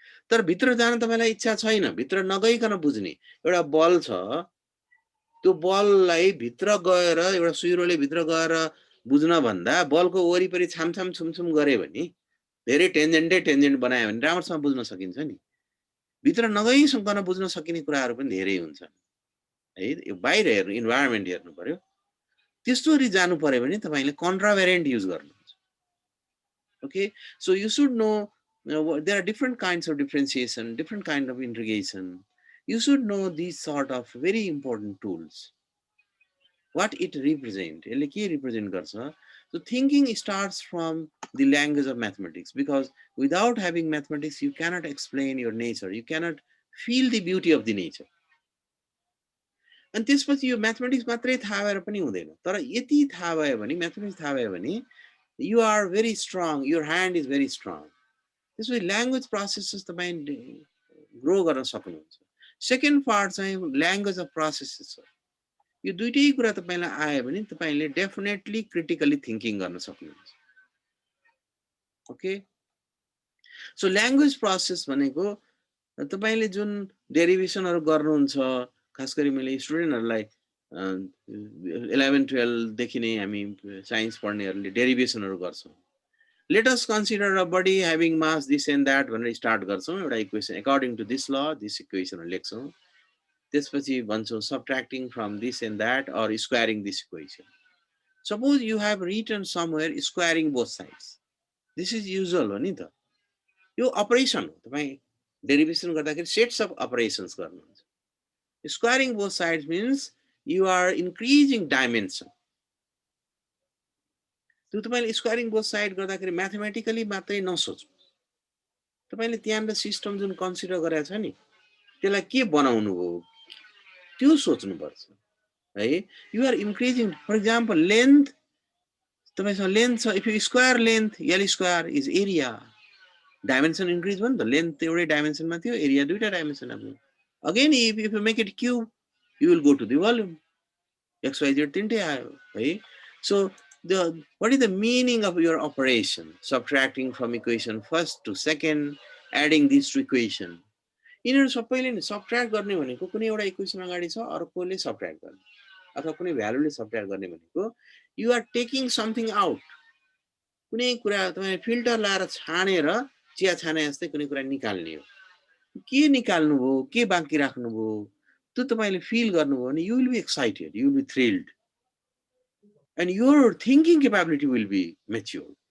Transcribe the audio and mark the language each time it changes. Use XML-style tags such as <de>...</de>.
<ne>तर भित्र जान तपाईलाई इच्छा छैन, भित्र नगइकन बुझ्ने एउटा बल छ, त्यो बललाई भित्र गएर एउटा सुइरोले भित्र गएर बुझ्न भन्दा बलको वरिपरि छामछाम छुमछुम गरे भने धेरै टेन्जेन्ट बनायो भने राम्रोसँग बुझ्न सकिन्छ नि. भित्र नगइसम्म बुझ्न सकिने कुराहरु पनि धेरै हुन्छन् है. यो बाहिर हेर्नु, इन्भाइरोमेन्ट हेर्नु पर्यो. त्यस्तोरी जानु पर्यो भने तपाईले कन्ट्राभेरिएन्ट युज गर्नुहुन्छ.</ne> <en>Okay, so you should know, there are different kinds of differentiation, different kind of integration. You should know these sort of very important tools. What it represent,</en> <ne>यसले के represent गर्छ?</ne> <en>So thinking starts from the language of mathematics, because without having mathematics you cannot explain your nature, you cannot feel the beauty of the nature.</en> <ne>अनि त्यसपछि यो mathematics मात्रै थाहा भएर पनि हुँदैन, तर यति थाहा भयो भने, म्याथमेटिक्स थाहा भयो भने</ne> <en>you are very strong,</en> <ne>your hand is very strong. त्यसपछि ल्याङ्ग्वेज प्रोसेसेस तपाई ग्रो गर्न सक्नुहुन्छ. सेकेन्ड पार्ट चाहिँ ल्याङ्ग्वेज अफ प्रोसेसेस हो। यो दुईटै कुरा तपाईलाई आयो भने तपाईले डेफिनेटली क्रिटिकली थिंकिङ गर्न सक्नुहुन्छ। ओके, सो ल्याङ्ग्वेज प्रोसेस भनेको तपाईले जुन डेरिभेसनहरु गर्नुहुन्छ, खास गरी मैले स्टुडेन्टहरुलाई 11-12 देखि नै हामी साइन्स पढ्नेहरुले डेरिभेसनहरु गर्छौं।</ne> <en>let us consider a body having mass this and that</en> <ne>भनेर स्टार्ट गर्छौं। एउटा इक्वेसन</ne> <en>according to this law this equation</en> <ne>लेख्छौं। त्यसपछि भन्छौं</ne> <en>Subtracting from this and that or squaring this equation. Suppose you have written somewhere squaring both sides, this is usual</en> <ne>हो नि त। यो अपरेसन हो, तपाई डेरिभेसन गर्दाखेरि सेट्स अफ अपरेसन्स गर्नुहुन्छ।</ne> <en>Squaring both sides means you are increasing dimension.</en> <ne>त्यो तपाईले स्क्वायरिङ बोथ साइड गर्दाखेरि म्याथमेटिकली मात्रै नसोच्नु, तपाईले त्यहाँको सिस्टम जुन कन्सिडर गरेको छ नि त्यसलाई के बनाउनु हो त्यो सोच्नु पर्छ है।</ne> <en>you are increasing, for example length,</en> <ne>तपाईसँग लेन्थ छ,</ne> <en>if you square length L square is area, dimension increase</en> <ne>भयो नि त। लेन्थ एउटै डाइमेन्सनमा थियो, एरिया दुईटा डाइमेन्सनमा थियो।</ne> <en>again if you make it cube you will go to the volume, X Y Z</en> <ne>तीनटै आयो है।</ne> <en>So what is the meaning of your operation? Subtracting from equation first to second, adding this to equation.</en> <ne>यिनीहरु सबैले नि subtract गर्ने भनेको कुनै एउटा equation अगाडि छ, अर्कोले सबट्र्याक्ट गर्ने अथवा कुनै भ्यालुले सबट्र्याक्ट गर्ने भनेको</ne> <en>You are taking something out.</en> <ne>कुनै कुरा तपाईले फिल्टर लाएर छानेर चिया छाने जस्तै कुनै कुरा निकाल्ने हो। के निकाल्नु भो, के बाँकी राख्नु भो, त्यो तपाईले फिल गर्नुभयो भने</ne> <en>You will be excited, you will be thrilled, and your thinking capability will be mature.</en>